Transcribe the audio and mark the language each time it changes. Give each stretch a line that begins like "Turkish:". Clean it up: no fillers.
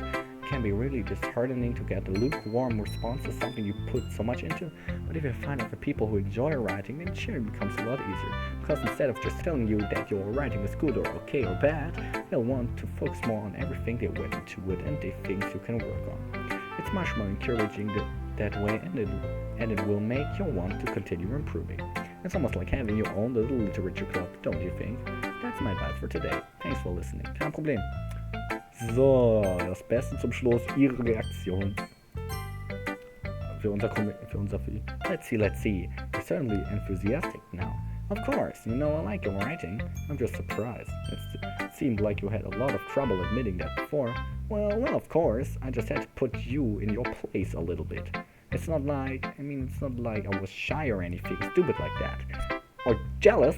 English: It can be really disheartening to get a lukewarm response to something you put so much into, but if you find other people who enjoy writing, then sharing becomes a lot easier, because instead of just telling you that your writing is good or okay or bad, they'll want to focus more on everything they went into it and the things you can work on. It's much more encouraging that way, and it will make you want to continue improving. It's almost like having your own little literature club, don't you think? That's my advice for today. Thanks for listening.
German: Kein Problem. So, das Beste zum Schluss, Ihre Reaktion. Für unser Vieh.
English: Let's see. You're certainly enthusiastic now. Of course, you know I like your writing. I'm just surprised. It seemed like you had a lot of trouble admitting that before. Well, of course. I just had to put you in your place a little bit. It's not like I was shy or anything stupid like that. Or jealous.